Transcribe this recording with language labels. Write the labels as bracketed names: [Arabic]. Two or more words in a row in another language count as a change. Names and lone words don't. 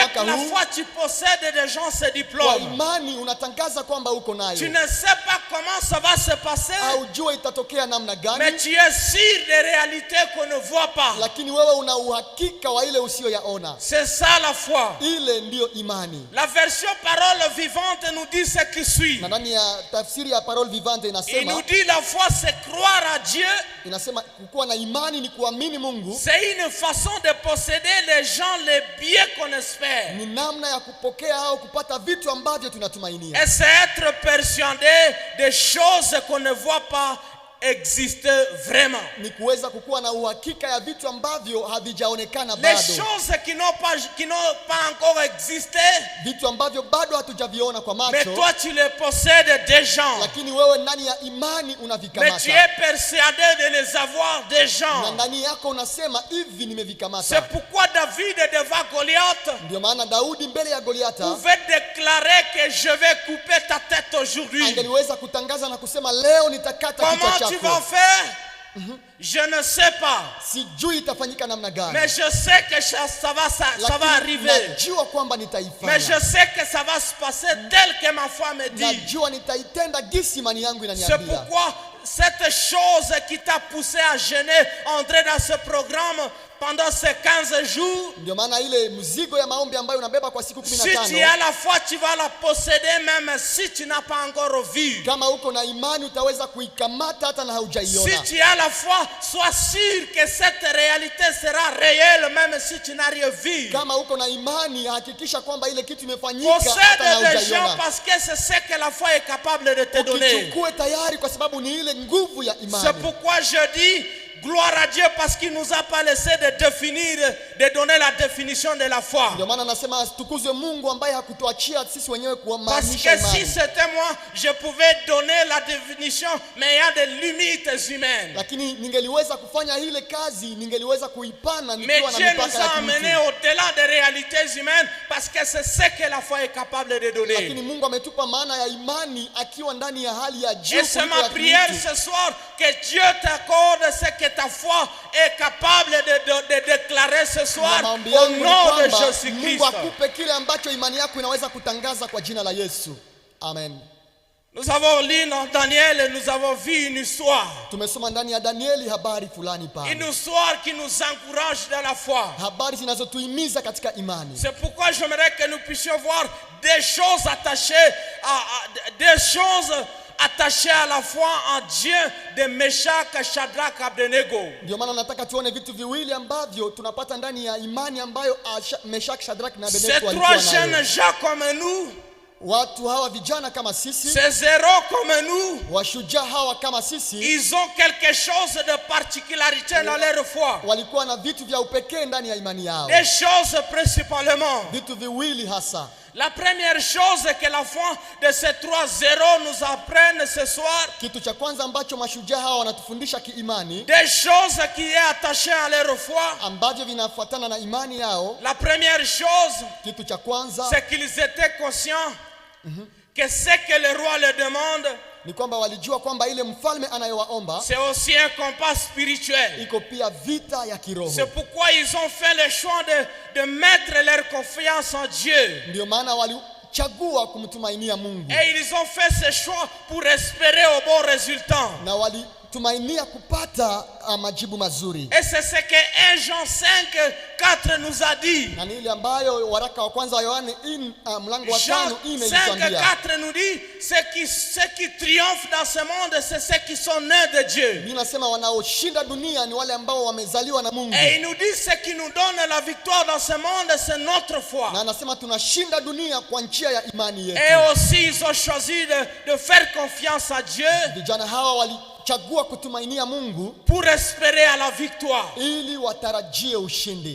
[French] avec [Swahili] mwaka [French] la [Swahili] huu. [French] foi, tu possèdes déjà ce [Swahili] Kwa [French] diplôme. [Swahili] imani unatangaza kwamba uko [French] Tu [Swahili] nayo. [French] ne sais pas comment ça va se passer, [Swahili] Haujua itatokea namna [French] mais [Swahili] gani, [French] tu es sûr des réalités qu'on ne voit pas. [Swahili] lakini wewe una uhakika wa ile usiyoyaona. [French] C'est ça la foi. [Swahili] Ile ndiyo imani. [French] La version parole vivante nous dit ce qui suit. [Swahili] Na ndani ya tafsiri ya Parole Vivante [French] Il [Swahili] inasema, [French] nous dit la foi c'est croire à Dieu. [Swahili] inasema kukuwa na imani ni kuamini Mungu, [French] C'est une façon de posséder les gens, les biens qu'on espère. [Swahili] ni namna ya kupokea au kupata vitu ambavyo tunatumainia. [French] Et c'est être persuadé des choses qu'on ne voit pas exister vraiment. [Swahili] Ni kuweza kukuwa na uhakika ya vitu ambavyo havijaonekana [French] Les [Swahili] bado. [French] choses qui n'ont pas encore existé, [Swahili] Vitu ambavyo bado hatujaviona kwa [French] mais [Swahili] macho, [French] toi tu les possèdes déjà. [Swahili] lakini wewe ndani ya imani [French] Mais tu [Swahili] unavikamata. [French] es persuadé de les avoir [Swahili] Na [French] déjà. [Swahili] ndani yako unasema hivi [French] C'est [Swahili] nimevikamata. [French] pourquoi David devant Goliath [Swahili] Ndio maana Daudi mbele ya Goliata [French] pouvait déclarer que je vais couper ta tête aujourd'hui. [Swahili] angeliweza kutangaza na kusema leo nitakata kichwa [French] Comment tu vas [Swahili] chako. [French] faire? Je ne sais pas. [Swahili] Sijui itafanyika namna gani, [French] Mais je sais que ça va arriver. [Swahili] najua kwamba [French] Mais [Swahili] nitaifanya. [French] je sais que ça va se passer tel que ma foi me dit. [Swahili] Najua nitaitenda gisi imani yangu [French] C'est [Swahili] inaniambia. [French] pourquoi cette chose qui t'a poussé à jeûner, entrer dans ce programme pendant ces 15 jours, [Swahili] Ndio maana ile mzigo ya maombi ambayo unabeba kwa siku [French] si tu [Swahili] 15, [French] as la foi, tu vas la posséder même si tu n'as pas encore vu. [Swahili] kama uko na imani utaweza kuikamata hata na [French] Si [Swahili] haujaiona. [French] tu as la foi, sois sûr que cette réalité sera réelle même si tu n'as rien vu. [Swahili] Kama uko na imani hakikisha kwamba ile kitu imefanyika hata na [French] Possède des gens [Swahili] haujaiona. [French] parce que c'est ce que la foi est capable de te donner. [Swahili] Ukichukue tayari kwa sababu ni ile nguvu ya [French] C'est [Swahili] imani. [French] pourquoi je dis gloire à Dieu parce qu'il nous a pas laissé de définir, de donner la définition de la foi. [Swahili] Ndio maana nasema tukuzwe Mungu ambaye hakutuachia sisi wenyewe [French] Parce [Swahili] kuamaanisha [French] que si [Swahili] imani. [French] c'était moi, je pouvais donner la définition, mais il y a des limites humaines. [Swahili] Lakini ningeliweza kufanya ile kazi, ningeliweza kuipana [French] Mais [Swahili] nikiwa na [French] Dieu [Swahili] mipaka [French] nous [Swahili] ya [French] a amenés [Swahili] kimtu. [French] au-delà des réalités humaines parce que c'est ce que la foi est capable de donner. [Swahili] Lakini Mungu ametupa maana ya imani akiwa ndani ya hali ya juu [French] Et c'est [Swahili] kuliko [French] ma [Swahili] ya [French] prière [Swahili] kimtu. [French] ce soir que Dieu t'accorde ce que ta foi est capable de déclarer ce soir [Swahili] Na maombi [French] au [Swahili] yangu ni [French] nom de [Swahili] kwamba [French] Jésus-Christ. [Swahili] Mungu akupe kile ambacho imani yako inaweza kutangaza kwa jina la Yesu. Amen. [French] Nous avons lu dans Daniel et nous avons vu une histoire. [Swahili] Tumesoma ndani ya Danieli habari fulani pale. [French] Une histoire qui nous encourage dans la foi. [Swahili] Habari zinazotuhimiza katika imani. [French] C'est pourquoi j'aimerais que nous puissions voir des choses attachées à la foi en Dieu de Meshach, Shadrach, Abednego. [Swahili] Ndio maana nataka tuone vitu viwili ambavyo tunapata ndani ya imani ambayo Meshach, Shadrach na Abednego [French] Ces [Swahili] walikuwa [French] trois [Swahili] nayo. [French] jeunes gens comme nous, [Swahili] Watu hawa vijana kama sisi, [French] ces héros comme nous, [Swahili] washujaa hawa kama sisi, [French] ils ont quelque chose de particularité dans leur foi. [Swahili] walikuwa na vitu vya upekee ndani ya imani yao. [French] Des choses principalement. [Swahili] Vitu viwili hasa. [French] La première chose que la foi de ces trois héros nous apprennent ce soir, [Swahili] Kitu cha kwanza ambacho mashujaa hawa wanatufundisha kiimani, [French] des choses qui est attachées à leur foi. [Swahili] ambavyo vinafuatana na imani yao. [French] La première chose, [Swahili] Kitu cha kwanza [French] c'est qu'ils étaient conscients que ce que le roi leur demande, [Swahili] ni kwamba walijua kwamba ile mfalme anayowaomba [French] c'est aussi un combat spirituel. [Swahili] iko pia vita ya kiroho. [French] C'est pourquoi ils ont fait le choix de mettre leur confiance en Dieu. [Swahili] Ndio maana walichagua kumtumainia Mungu. [French] Et ils ont fait ce choix pour espérer au bon résultat. [Swahili] Na walitumainia kupata majibu mazuri. [French] Et c'est ce que 1 Jean 5:4 nous a dit. [Swahili] Na ni ile ambayo waraka wa kwanza wa Yohane mlango wa [French] Jean [Swahili] 5 imetuambia. [French] 5:4 nous dit, ceux qui triomphent dans ce monde, c'est ceux qui sont nés de Dieu. [Swahili] Biblia inasema wanaoshinda dunia ni wale ambao wamezaliwa na Mungu. [French] Et il nous dit, ce qui nous donne la victoire dans ce monde, c'est notre foi. [Swahili] Na anasema tunashinda dunia kwa njia ya imani yetu. [French] Et aussi, ils ont choisi de faire confiance à Dieu [Swahili] Vijana hawa walichagua kutumainia Mungu [French] pour espérer à la victoire. [Swahili] ili watarajie ushindi.